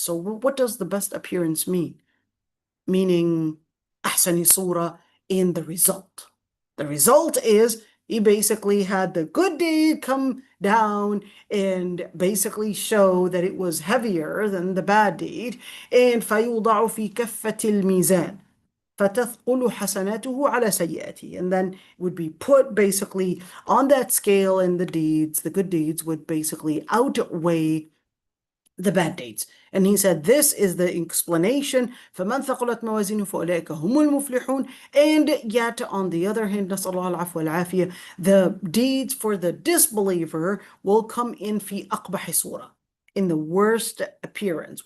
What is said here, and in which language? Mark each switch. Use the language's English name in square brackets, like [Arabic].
[English] So what does the best appearance mean? Meaning [Arabic] أحسن صورة [English] in the result. The result is he basically had the good deed come down and basically show that it was heavier than the bad deed. [Arabic] And فيوضع في كفة الميزان فتثقل حسناته على سيئاته. [English] And then it would be put basically on that scale, and the good deeds would basically outweigh the bad deeds. And he said, this is the explanation. [Arabic] فَمَنْ ثَقُلَتْ مَوَازِينُهُ فَأُولَٰئِكَ هُمُ الْمُفْلِحُونَ. [English] And yet, on the other hand, [Arabic] نسأل الله العفو والعافية, [English] the deeds for the disbeliever will come in [Arabic] في أقبح صورة, [English] in the worst appearance.